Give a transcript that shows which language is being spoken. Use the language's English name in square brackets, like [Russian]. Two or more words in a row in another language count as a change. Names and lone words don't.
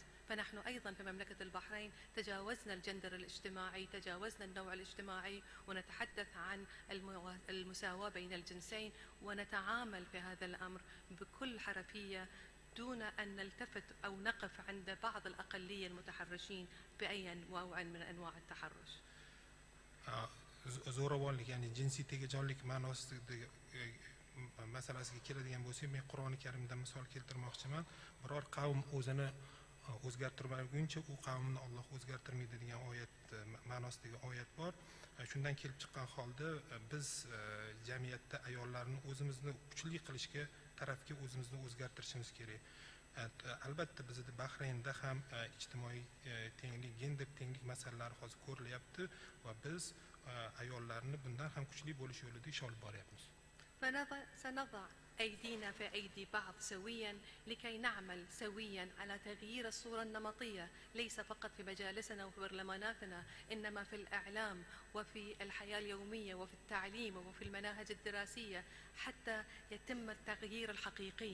[Arabic] فنحن أيضا في مملكة البحرين تجاوزنا الجندر الاجتماعي، تجاوزنا النوع الاجتماعي، ونتحدث عن المساواة بين الجنسين، ونتعامل في هذا الأمر بكل حرفية دون أن نلتفت أو نقف عند بعض الأقلية المتحرشين بأي نوع من أنواع التحرش. [Uzbek] zo'ravonlik, ya'ni jinsiy tegajonlik ma'nosida masalasiga keladigan bo'lsak, men Qur'oni Karimdan misol keltirmoqchiman. Biror qavm o'zini o'zgartirmaguncha u qavmni Alloh o'zgartirmaydi degan oyat ma'nosidagi oyat bor. Shundan kelib chiqqan holda biz jamiyatda ayollarni o'zimizni kuchli qilishga tarafga o'zimizni o'zgartirishimiz kerak. Albatta bizda Bahraynda ham ijtimoiy tenglik, gender tenglik masalalari hozir ko'rilyapti va biz ayollarni bundan ham kuchli bo'lish yo'lida ish olib boryapmiz. [Arabic] سنضع أيدينا في أيدي بعض سويا لكي نعمل سويا على تغيير الصورة النمطية ليس فقط في مجالسنا وفي برلماناتنا إنما في الإعلام وفي الحياة اليومية وفي التعليم وفي المناهج الدراسية حتى يتم التغيير الحقيقي.